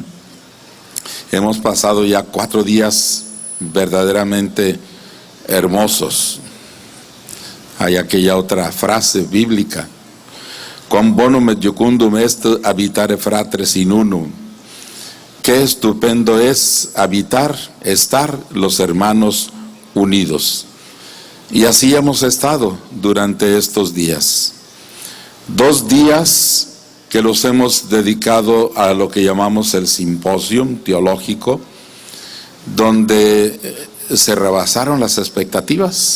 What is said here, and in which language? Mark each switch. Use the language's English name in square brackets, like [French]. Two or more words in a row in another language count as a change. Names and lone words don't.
[Spanish] Hemos pasado ya 4 días verdaderamente hermosos. Hay aquella otra frase bíblica: [Latin] quam bonum et iucundum est habitare fratres in unum. [Spanish] Qué estupendo es habitar, estar los hermanos unidos. Y así hemos estado durante estos días. 2 días que los hemos dedicado a lo que llamamos el simposium teológico, donde se rebasaron las expectativas.